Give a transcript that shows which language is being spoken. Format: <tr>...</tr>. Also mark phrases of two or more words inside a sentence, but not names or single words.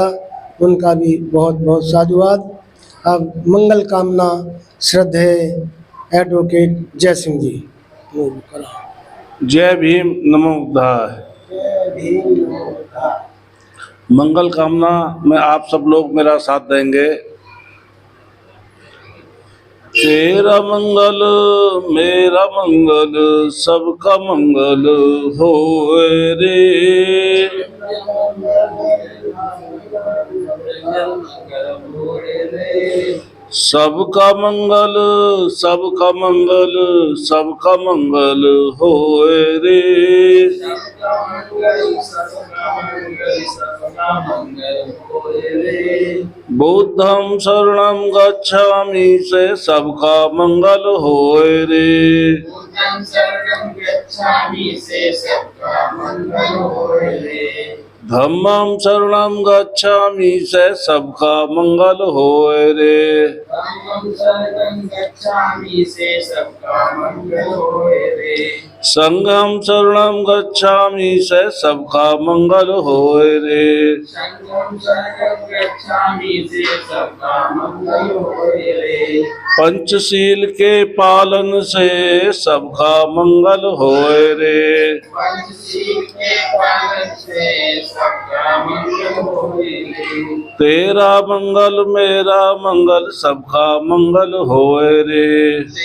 <hi>उनका भी बहुत बहुत साधुवाद। अब मंगल कामना श्रद्धेय एडवोकेट जय सिंह जी। जय भीम नमो बुद्धाय। मंगल कामना में आप सब लोग मेरा साथ देंगे। तेरा मंगल मेरा मंगल सबका मंगल होए रे। सबका मंगल सबका मंगल सबका मंगल होए रे।</hi> <pi>बुद्धं शरणं गच्छामि</pi> <hi>से सबका मंगल होए रे।</hi> <pi>धम्मं शरणं गच्छामि</pi> <hi>से सबका मंगल होए रे।</hi> <pi>संघं शरणं गच्छामि</pi> <hi>से सबका मंगल होए रे। पंचशील के पालन से सबका मंगल होए रे। तेरा मंगल मेरा मंगल सबका मंगल होए रे।</hi>